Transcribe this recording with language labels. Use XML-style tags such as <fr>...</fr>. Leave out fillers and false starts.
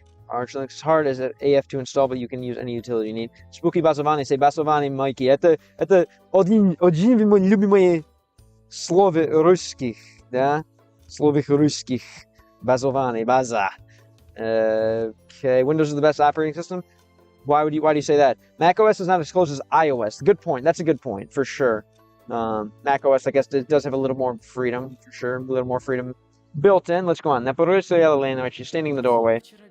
<en>Arch Linux is hard as an AF to install, but you can use any utility you need. Spooky Basovani, say Basovani, Mikey.</en> <ru>Это один из моих любимых слов русских, да? Слов русских. Basovani, Baza.</ru> <en>Okay, Windows is the best operating system. Why do you say that? Mac OS is not as close as iOS. Good point. That's a good point, for sure. Mac OS, I guess, it does have a little more freedom, for sure. A little more freedom built in. Let's go on. She's standing in the doorway.</en>